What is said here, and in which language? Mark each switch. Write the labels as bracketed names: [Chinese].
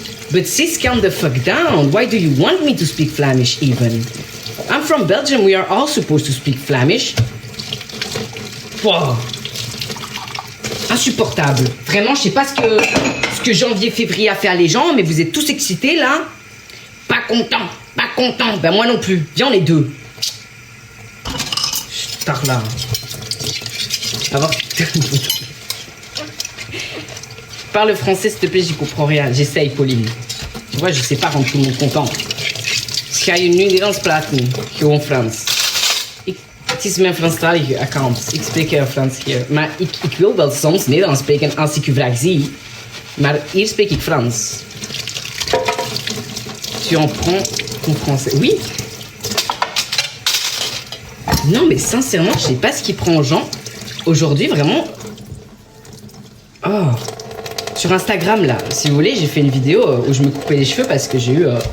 [English] But sis, calm the fuck down. Why do you want me to speak Flemish even? I'm from Belgium. We are all supposed to speak Flemish. [French] Wow. Insupportable. Vraiment, je sais pas ce que janvier-février a fait à les gens, mais vous êtes tous excités là. Pas content, pas content. Ben moi non plus. Viens, on est deux. Tard là. Avant. Parle français s'il te plaît, j'y comprends rien. J'essaye, Pauline. Tu vois, je sais pas rendre tout le monde content. [Dutch] Ik ga je nu Nederlands praten. Gewoon Frans. Het is mijn Franstalige account. Ik spreek Frans hier. Maar ik wil wel soms Nederlands spreken als ik uw vraag zie. Maar hier spreek ik Frans. [French] Tu en prends ton français. Oui. Non, mais sincèrement, je sais pas ce qui prend aux gens. Aujourd'hui, vraiment... Oh. Sur Instagram, là, si vous voulez, j'ai fait une vidéo où je me coupais les cheveux parce que j'ai eu...